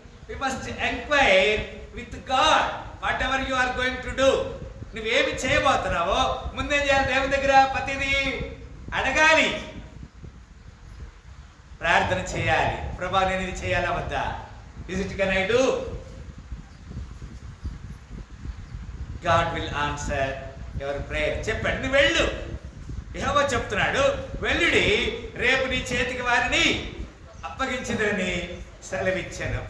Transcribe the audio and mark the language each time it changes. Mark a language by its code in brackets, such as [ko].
[en] We must enquire with God whatever you are going to do. [te] నువ్వేమి చేయబోతున్నావో ముందేం చేయాలి? దేవుని దగ్గర ప్రతిదీ అడగాలి, ప్రార్థన చేయాలి. ప్రభా నేను ఇది చేయాలా వద్దా? [en] Is it can I do? God will answer your prayer. [te] చెప్పండి, నువ్వు వెళ్ళు. యెహోవా చెప్తున్నాడు, వెళ్ళుడి, రేపు నీ చేతికి వారిని అప్పగించదని సెలవిచ్చాను.